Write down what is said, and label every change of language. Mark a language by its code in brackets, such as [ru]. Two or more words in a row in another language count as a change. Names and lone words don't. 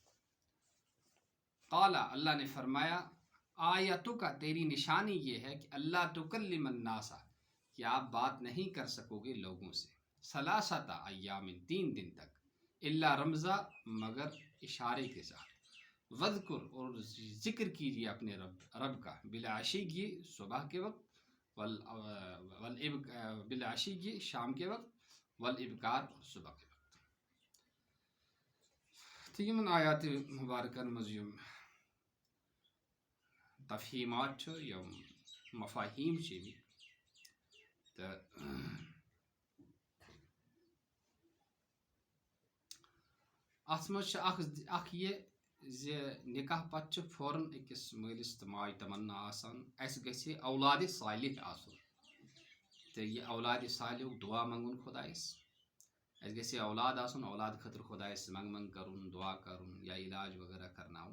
[ur] قال اللہ نے فرمایا، آیتک کا تیری نشانی یہ ہے کہ [ar] اللہ تکلم الناس، [ur] کہ آپ بات نہیں کر سکو گے لوگوں سے، [ar] ثلاثۃ ایام [ur] 3 دن تک، [ar] الا رمزا [ur] مگر اشارے کے ساتھ، وذکر اور ذکر کیجیے اپنے رب کا، بالعشی صبح کے وقت، بالعشی شام کے وقت، والابکار صبح کے وقت. [ks] تو یمن آیات مبارکن مز یم تفہیمات چھ یم مفاہیم چھ تو ات مز اخ یہ زِ نکاح پتہ چھ فوراً أکس مٲلِس تہٕ ماجہِ تمنا آسان اَسہِ گژھِ اولادِ صالح آسُن، تہٕ یہِ اولادِ صالحُک دعا منٛگُن خۄدایس، اَسہِ گژھِ اولاد آسُن، اولاد خٲطرٕ خۄدایس منٛگن کرُن، دعا کرُن یا علاج وغیرہ کرناوُن.